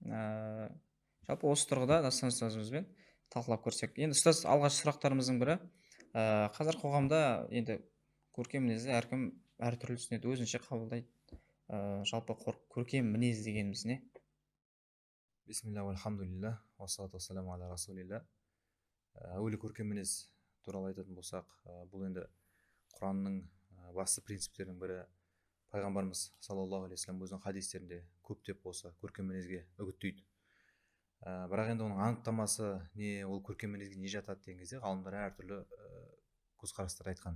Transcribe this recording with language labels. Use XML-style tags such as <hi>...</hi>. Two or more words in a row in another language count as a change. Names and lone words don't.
<kk>Жалпы осы тұрғыда дастан ұстазымызбен талқылап көрсек. Енді ұстаз, алғашқы сұрақтарымыздың бірі, қазір қоғамда енді көркем мінезді әркім әртүрлі түсінеді, өзінше қабылдайды. Жалпы көркем мінез дегеніміз не?</kk> <ar>بسم الله، الحمد لله, والصلاة والسلام على رسول الله.</ar> <kk>Әуелі көркем мінез туралы айтатын болсақ, бұл енді Құранның басты принциптерінің бірі. Пайғамбарымыз</kk> <ar>صلى الله عليه وسلم</ar> <kk>өзінің хадистерінде көптеп болса көркем мінезге үгіттейді. Бірақ енді оның анықтамасы не, ол көркем мінезге не жатады деген кезде ғалымдар әртүрлі көзқарастар айтқан.</kk>